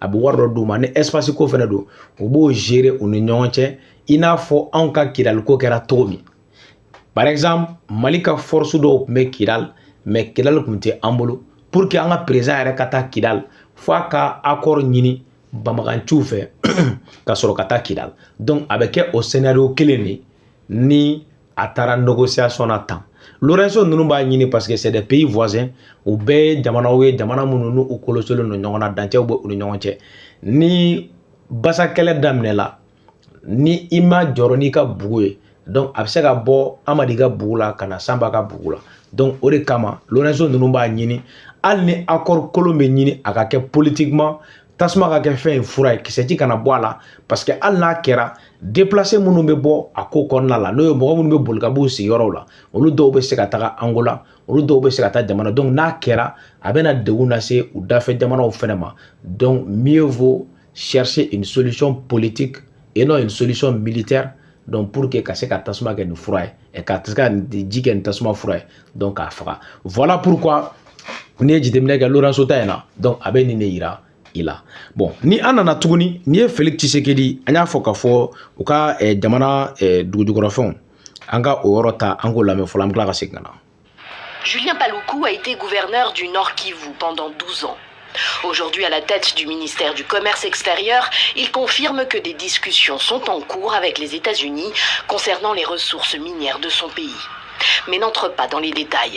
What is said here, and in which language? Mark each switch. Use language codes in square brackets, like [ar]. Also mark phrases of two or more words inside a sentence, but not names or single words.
[bm] bɛ wari dɔ d'u ma ni espace ko fɛnɛ don u b'o gérer u ni ɲɔgɔn cɛ i n'a fɔ anw ka Kidaliko kɛra cogo min [fr] par exemple [bm] Mali ka force dɔw tun bɛ Kidal mais Kidal tun tɛ an bolo [fr] pour que [bm] an ka président yɛrɛ ka taa Kidal fo a ka accord ɲini Bamaganciw fɛ ka sɔrɔ ka taa Kidal donc a bɛ kɛ o scénario kelen de ni a taara négociation na tan Lorenzo ninnu b'a ɲini [fr] parce que c'est des pays voisins [bm] u bɛɛ ye jamanaw ye jamana minnu n'u kɔlɔsilen don ɲɔgɔn na dancɛw bɛ u ni ɲɔgɔn cɛ ni basa kɛlɛ daminɛla ni i ma jɔrɔ n'i ka bugu ye donc a bɛ se ka bɔ Amadi ka bugu la ka na Sanba ka bugu la donc o de kama Lorenzo ninnu b'a ɲini hali ni accord kolon bɛ ɲini a ka kɛ politiquement tasuma ka kɛ fɛn ye fura ye kisɛji kana bɔ a la [fr] parce que [bm] hali n'a kɛra déplacé minnu bɛ bɔ a ko kɔnɔna la n'o ye mɔgɔ minnu bɛ boli ka b'u sigiyɔrɔw la olu dɔw bɛ se ka taga Angola olu dɔw bɛ se ka taa jamana donc n'a kɛra a bɛna degun lase u dafɛ jamanaw fɛnɛ ma [fr] donc mieux vaut chercher une solution politique et non une solution militaire donc pour que [bm] ka se ka tasuma kɛ nin fura ye et ka se ka ji kɛ nin tasuma fura ye donc k'a faga [fr] voilà pourquoi [bm] n'i ye jateminɛ kɛ Lorenzo ta in na donc a bɛ nin de yira i la bon ni an nana tuguni ni ye Félix Tshisekedi an y'a fɔ ka fɔ u ka jamana dugujukɔrɔfɛnw an ka o yɔrɔ ta an k'o lamɛn fɔlɔ an bɛ tila ka segin ka na. [fr] Julien Paluku a été gouverneur du Nord Kivu pendant 12 ans. Aujourd'hui à la tête du ministère du Commerce extérieur, il confirme que des discussions sont en cours avec les États-Unis concernant les ressources minières de son pays, mais n'entre pas dans les détails.